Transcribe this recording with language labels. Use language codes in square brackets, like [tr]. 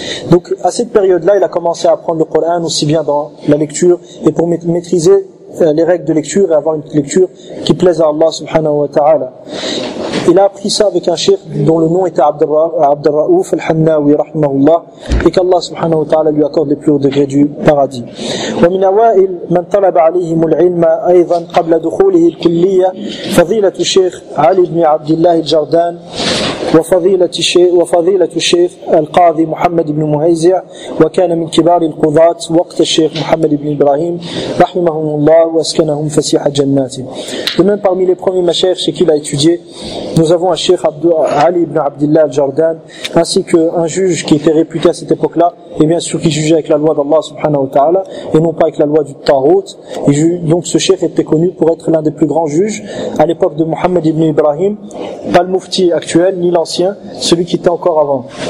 [fr] Donc à cette période-là, il a commencé à apprendre le Coran aussi bien dans la lecture et pour maîtriser les règles de lecture et avoir une lecture qui plaise à Allah subhanahu wa ta'ala. Il a appris ça avec un cheikh dont le nom était Abdul Ra'ouf al-Hannawi rahimahullah et qu'Allah subhanahu wa ta'ala lui accorde les plus hauts degrés du paradis. [ar] ومن أوائل من طلب عليهم العلم أيضا قبل دخوله الكلية فضيلة الشيخ علي بن عبد الله الجردان وفضيلة الشيخ القاضي محمد بن مهيزع وكان من كبار القضاة وقت الشيخ محمد بن إبراهيم رحمهم الله وأسكنهم فسيح جناته. [fr] De même, parmi les premiers mashaykhs chez qui il a étudié, nous avons un cheikh Ali ibn Abdillah al-Jardan, ainsi qu'un juge qui était réputé à cette époque-là, et bien sûr qui jugeait avec la loi d'Allah subhanahu wa ta'ala, et non pas avec la loi du Tarot. Et donc ce cheikh était connu pour être l'un des plus grands juges à l'époque de Muhammad ibn Ibrahim, pas le mufti actuel, ni l'ancien, celui qui était encore avant.